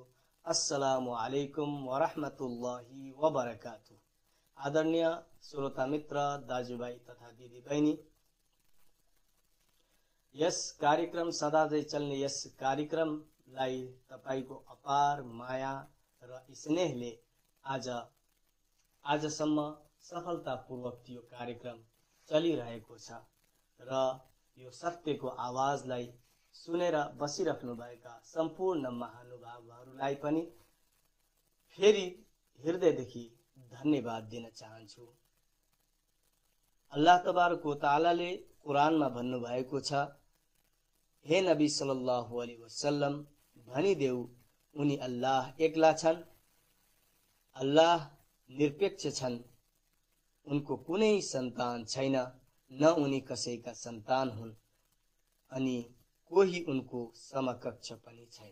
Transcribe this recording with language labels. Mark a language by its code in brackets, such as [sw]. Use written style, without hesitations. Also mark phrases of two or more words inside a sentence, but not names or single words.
[ar] السلام عليكم ورحمة الله وبركاته. [ne] आदरणीय श्रोता मित्र, दाजुभाइ तथा दिदीबहिनी, यस कार्यक्रम सदाझै चल्ने यस कार्यक्रमलाई तपाईको अपार माया र स्नेहले आजसम्म सफलतापूर्वक यो कार्यक्रम चलिरहेको छ र यो सत्यको आवाजलाई सुनेर बसिराख्नुभएका सम्पूर्ण महानुभावहरूलाई पनि फेरि हृदयदेखि धन्यवाद दिन चाहन्छु। [ar] الله تبارك وتعالى [ne] कुरानमा भन्नुभएको छ, हे नबी [ar] صلى الله عليه وسلم [ne] भनिदेऊ उनी अल्लाह एक्ला छन्, अल्लाह निरपेक्ष छन्, उनको कुनै सन्तान छैन, न उनी कसैका सन्तान हुन् अनि कोही उनको समकक्ष पनि छैन।